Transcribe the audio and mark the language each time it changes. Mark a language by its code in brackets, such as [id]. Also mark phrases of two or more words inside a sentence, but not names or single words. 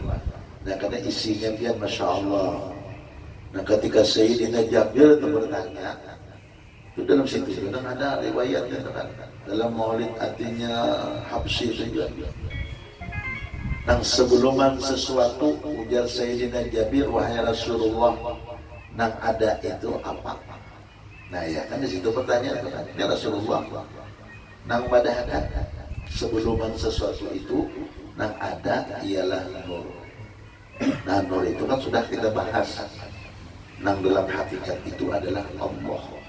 [id] Nah, karena isinya dia Masya Allah. Nah, ketika Sayyidina Jabir itu bertanya, itu dalam situ juga ada riwayatnya kan. Dalam maulid artinya Habsyi itu juga. [bjn] Nang sebelum sesuatu ujar Sayyidina Jabir, [id] wahai Rasulullah, nang ada itu apa? Nah, ya kan di situ pertanyaan kan, ya Rasulullah, nang padahkan sebelum sesuatu itu nang ada ialah nur. Nah, nur itu kan sudah kita bahas. Nang dalam hakikat itu adalah Allah.